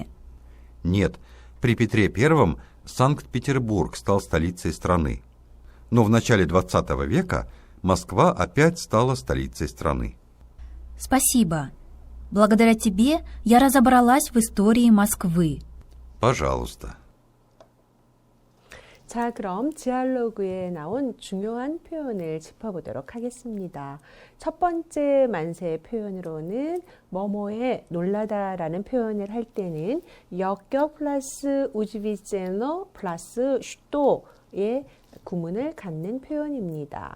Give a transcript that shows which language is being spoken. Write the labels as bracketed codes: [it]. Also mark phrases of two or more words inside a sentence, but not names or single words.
[ru] Нет, при Петре I Санкт-Петербург стал столицей страны. Но в начале XX века Москва опять стала столицей страны. Спасибо. Благодаря тебе я разобралась в истории Москвы. Пожалуйста. [ko] 자, 그럼 디알로그에 나온 중요한 표현을 짚어보도록 하겠습니다. 첫 번째 만세 표현으로는 뭐뭐에 놀라다라는 표현을 할 때는 역격 플러스 우즈비제너 플러스 슈도의 구문을 갖는 표현입니다.